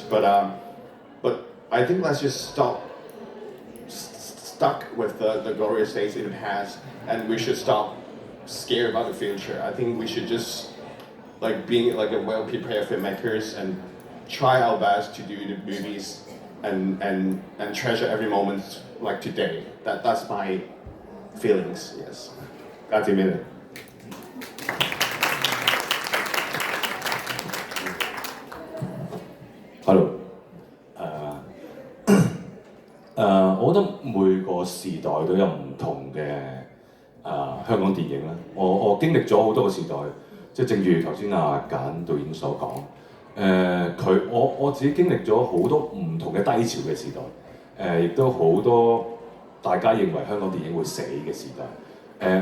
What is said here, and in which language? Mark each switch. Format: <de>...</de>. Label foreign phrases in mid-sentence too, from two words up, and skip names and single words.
<en>But I think let's just stuck with the glorious days in the past, and we should stop scared about the future. I think we should just like being like a well-prepared filmmakers and try our best to do the movies and treasure every moment like today. That's my feelings. Yes.</en> <it>Grazie mille.</it> <yue>Hello。我覺得每個時代都有唔同嘅香港電影啦。我經歷咗好多個時代，即係正如頭先簡導演所講，我自己經歷咗好多唔同嘅低潮嘅時代，亦都好多大家認為香港電影會死嘅時代。</yue>